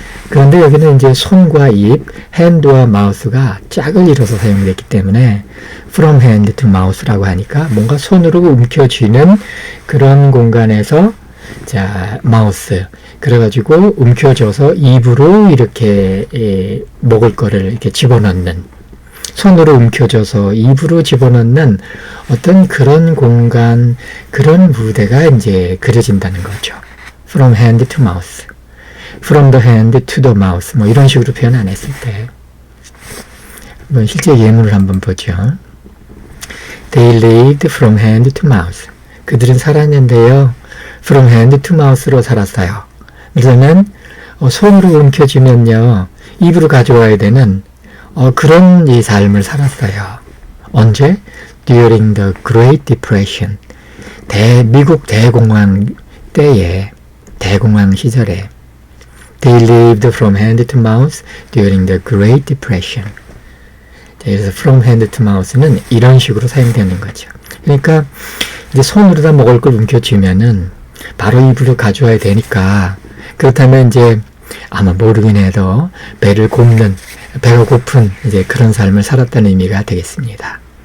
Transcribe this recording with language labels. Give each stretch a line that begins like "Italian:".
Korean: 그런데 여기는 이제 손과 입, hand와 mouse가 짝을 이뤄서 사용됐기 때문에
English: from hand to mouse
Korean: 라고 하니까 뭔가 손으로 움켜쥐는 그런 공간에서 자 마우스 그래가지고 움켜져서 입으로 이렇게 먹을 거를 이렇게 집어넣는, 손으로 움켜져서 입으로 집어넣는 어떤 그런 공간, 그런 무대가 이제 그려진다는 거죠.
English: from hand to mouth, from the hand to the mouth,
Korean: 뭐 이런 식으로 표현 안 했을 때 한번 실제 예문을 한번 보죠.
English: They lived from hand to mouth.
Korean: 그들은 살았는데요.
English: from hand to mouth
Korean: 로 살았어요. 그러면 손으로 움켜쥐면요 입으로 가져와야 되는 그런 이 삶을 살았어요. 언제?
English: During the Great Depression.
Korean: 미국 대공황 때에, 대공황 시절에
English: They lived from hand to mouth during the Great Depression.
Korean: 그래서 from hand to mouth는 이런 식으로 사용되는 거죠. 그러니까 이제 손으로다 먹을 걸 움켜쥐면은 바로 입으로 가져와야 되니까, 그렇다면 이제 아마 모르긴 해도 배를 굽는, 배가 고픈 이제 그런 삶을 살았다는 의미가 되겠습니다.